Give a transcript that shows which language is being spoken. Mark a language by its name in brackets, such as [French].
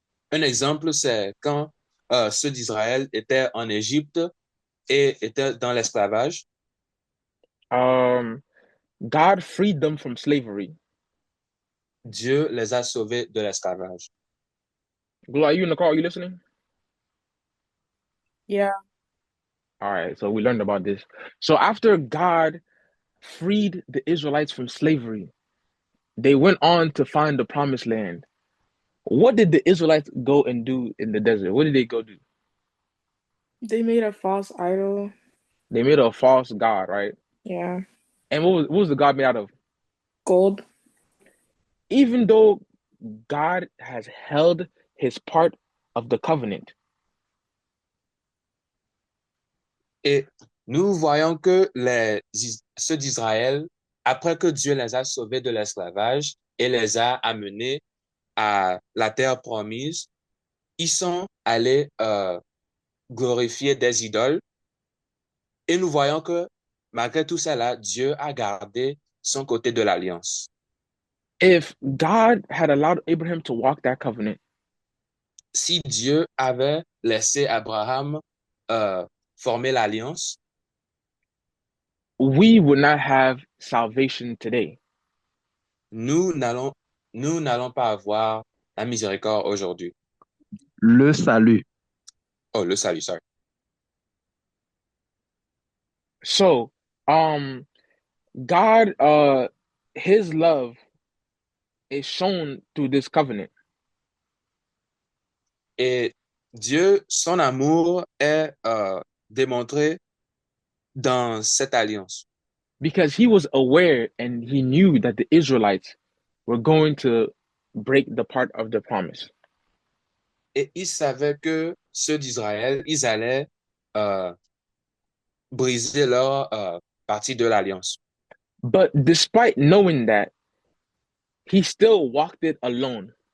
[French] Un exemple, c'est quand ceux d'Israël étaient en Égypte et étaient dans l'esclavage. [English] God freed them from slavery. [French] Dieu les a sauvés de l'esclavage. [English] Glow, are you in the car? Are you listening? Yeah. All right, so we learned about this. So after God freed the Israelites from slavery, they went on to find the promised land. What did the Israelites go and do in the desert? What did they go do? They made a false idol. They made a false god, right? Yeah. And what was the god made out of? Gold. Even though God has held his part of the covenant, [French] Et nous voyons que ceux d'Israël, après que Dieu les a sauvés de l'esclavage et les a amenés à la terre promise, ils sont allés glorifier des idoles. Et nous voyons que malgré tout cela, Dieu a gardé son côté de l'alliance. [English] if God had allowed Abraham to walk that covenant, [French] Si Dieu avait laissé Abraham former l'alliance, [English] we would not have salvation today. [French] nous n'allons pas avoir la miséricorde aujourd'hui. Le salut. Oh, le salut, [English] sorry. So, God, his love is shown through this covenant. [French] Et Dieu, son amour est démontré dans cette alliance. [English] Because he was aware and he knew that the Israelites were going to break the part of the promise. [French] Et il savait que ceux d'Israël, ils allaient briser leur partie de l'alliance. [English] But despite knowing that, he still walked it alone.